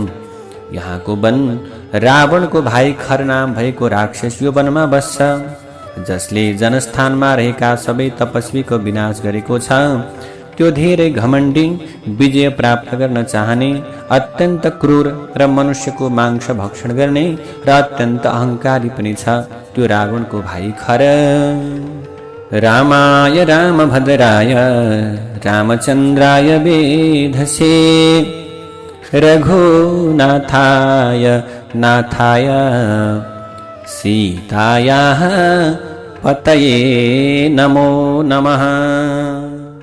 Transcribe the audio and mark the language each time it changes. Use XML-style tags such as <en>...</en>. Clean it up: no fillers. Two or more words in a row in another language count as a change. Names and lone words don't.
<ne>यहाँको वन रावणको भाइ खर नाम भएको राक्षस यो वनमा बस्छ, जसले जनस्थानमा रहेका सबै तपस्वीको विनाश गरेको छ। त्यो धेरै घमण्डी, विजय प्राप्त गर्न चाहने, अत्यन्त क्रूर र मनुष्यको मांस भक्षण गर्ने र अत्यन्त अहङ्कारी पनि छ। त्यो रावणको भाइ खर।</ne> <sa>रामाय रामभद्राय रामचन्द्राय वेधसे रघुनाथाय नाथाय सीतायाः पतये नमो नमः।</sa>